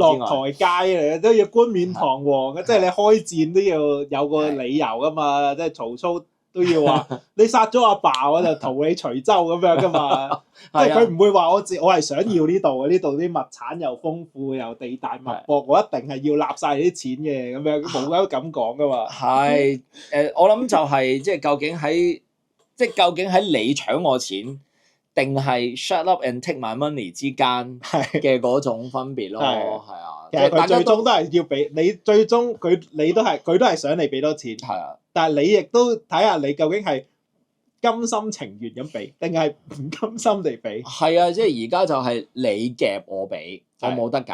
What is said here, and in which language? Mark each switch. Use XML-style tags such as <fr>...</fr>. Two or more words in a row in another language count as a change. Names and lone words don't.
<yue>落台階嚟嘅都要冠冕堂皇嘅，即係你開戰都要有個理由噶嘛，即係曹操都要話你殺咗阿爸我就屠你徐州咁樣噶嘛，即係佢唔會話我係想要呢度嘅，呢度啲物產又豐富又地大物博，我一定係要納晒你啲錢嘅咁樣，冇得咁講噶嘛。係我諗就係即係究竟喺你搶我錢，定係</yue> <en>shut up and take my money</en> <yue>之間嘅嗰種分別咯，係啊。其實佢最終都係要俾你，最終佢都係想你俾多錢，係啊。但係你亦都睇下你究竟係甘心情願咁俾，定係唔甘心地俾？係啊，即係而家就係你夾我俾，我冇得揀。</yue>